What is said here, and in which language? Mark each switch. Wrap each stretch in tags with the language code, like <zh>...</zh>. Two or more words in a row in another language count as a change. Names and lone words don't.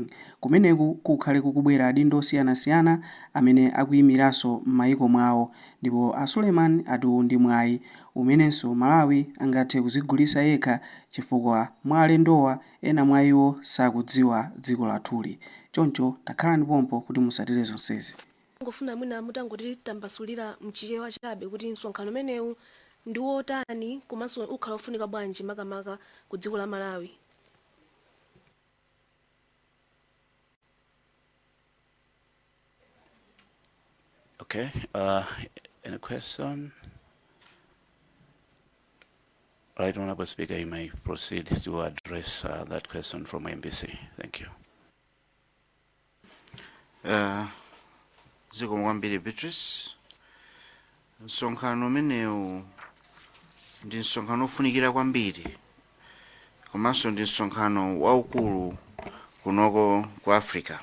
<ny>Kumeneku kukhale kukubwera adindo osiyanasiyana amene akuyimiranso m'mayiko mwawo, ndipo a Suleiman ati uwu ndi mwayi umenenso Malawi angathe kudzigulitsa yekha chifukwa mwa alendowa ena mwa iwo sakudziwa dziko lathuli. Choncho takhalani pompo kuti musatire zonsezi. Ngofuna mwina mutangoti tambasulira mchichewa chabe kuti msonkhano umenewu ndi wotani komanso ukhala ofunika bwanji makamaka ku dziko la Malawi.</ny> <en>Okay, any question? Right, Honorable Speaker, you may proceed to address that question from MBC. Thank you.</en> <ny>Ziko mwambiri Beatrice. Msonkhano umenewu ndi msonkhano ofunikira kwambiri. Komanso ndi msonkhano waukulu kunoko ku Africa.</ny>